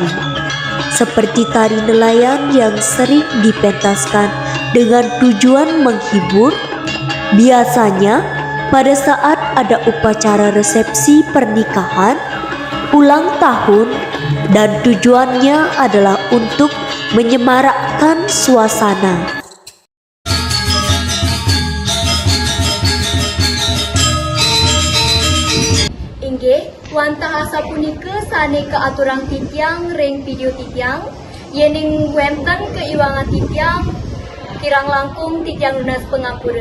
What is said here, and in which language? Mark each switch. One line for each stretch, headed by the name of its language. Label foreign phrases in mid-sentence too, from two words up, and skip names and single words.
Indonesian: Seperti tari nelayan yang sering dipentaskan dengan tujuan menghibur. Biasanya pada saat ada upacara resepsi pernikahan, ulang tahun dan tujuannya adalah untuk menyemarakkan suasana.
Balinese: Inggih, wantah asa punika sane ke aturang titiang ring video titiang yening wenten keiwangan titiang kirang langkung titiang lunas pengapura.